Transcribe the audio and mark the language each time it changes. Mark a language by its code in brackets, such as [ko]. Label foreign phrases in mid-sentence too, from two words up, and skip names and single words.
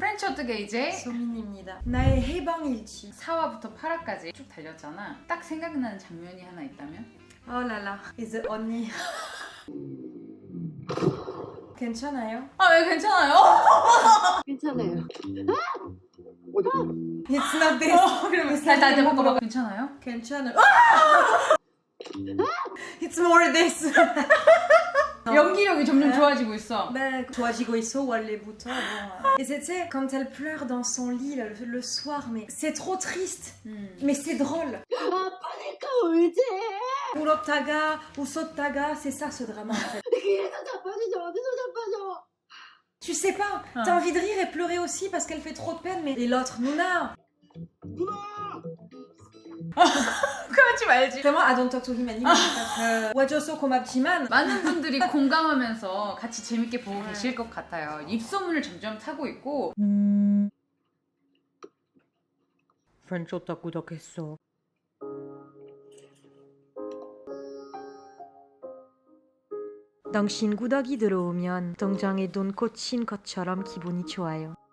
[ko] 프렌치 어떻게 이제 소민입니다. 나의 해방일지. 4화부터 8화까지 쭉 달렸잖아. 딱 생각나는 장면이 하나 있다면? 어라라. 이제 언니. 괜찮아요? 아, 왜 괜찮아요? 괜찮아요. [en] It's not this. [ko] 그러면 다시 바꿔봐. 괜찮아요? 괜찮아요. [en] It's more this. [ko] 연기력이 점점 좋아지고 있어. 네, 좋아지고 있어 원래부터. [fr] Et c'était quand elle pleure dans son lit le soir, mais c'est trop triste. Mais c'est drôle. [ko] 아빠니까 울지. 울었다가 웃었다가, [fr] c'est ça ce drama en fait. [ko] 그래서 자빠지죠. 어디서 자빠져? [fr] Tu sais pas, t'as envie de rire et pleurer aussi parce qu'elle fait trop de peine, mais et l'autre, Mouna. [ko] 그렇지 말지. [fr] Vraiment, [en] I don't talk to him anymore. [ko] 와줘서 고맙지만 많은 분들이 공감하면서 같이 재밌게 보고 계실 것 같아요. 입소문을 점점 타고 있고. 프렌치 오타 구독했어. 당신 구독이 들어오면 동장에 돈 꽂힌 것처럼 기분이 좋아요.